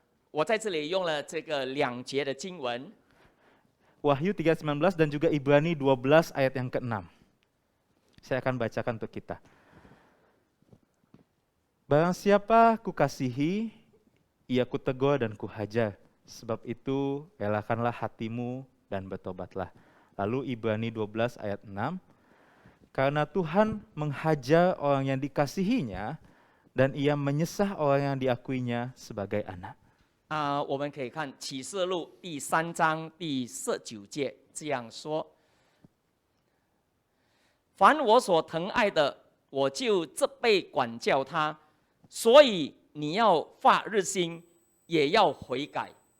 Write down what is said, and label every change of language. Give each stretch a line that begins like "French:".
Chinese: 我在这里用了这个2节的经文，
Indonesian: Wahyu 3:19 dan juga Ibrani 12 ayat yang ke-6. Saya akan bacakan untuk kita. Barang siapa kukasihi, ia kutegur dan kuhajar. Sebab itu relakanlah hatimu dan bertobatlah. Lalu Ibrani 12 ayat 6. Karena Tuhan menghajar orang yang dikasihinya dan ia menyesah orang yang diakuinya sebagai anak.
Chinese: 我们可以看启示录第3章第19节这样说：凡我所疼爱的，我就责备管教他，所以你要发热心，也要悔改。